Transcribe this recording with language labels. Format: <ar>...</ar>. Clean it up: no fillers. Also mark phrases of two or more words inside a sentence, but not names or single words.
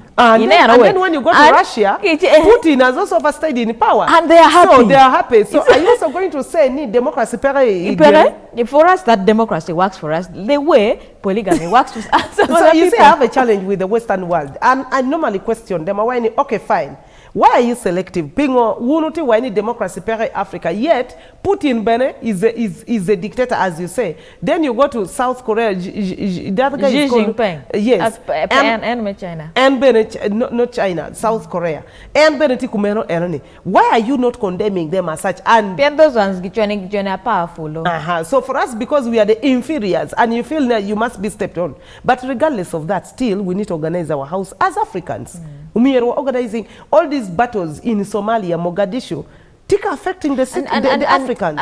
<en>And then when you go to Russia, Putin has also overstayed in power. And they are happy. So they are happy. So are you also going to say need democracy? For us, that democracy works for us. The way polygamy works for us. So you say I have a challenge with the Western world. And I normally question them. Okay, fine. Why are you selective?</en> <ach>Pingo wunuti wani democracy pere Africa.</ach> <en>Yet Putin bene is a dictator, as you say. Then you go to South Korea. The other guy is called yes, and China. And bene not China, South Korea.</en> <ach>And bene tikumeno eroni.</ach> <en>Why are you not condemning them as such? And those ones are powerful. So for us, because we are the inferiors, and you feel that you must be stepped on. But regardless of that, still we need to organize our house as Africans. We are organizing all these battles in Somalia, Mogadishu, affecting the Africans.</en>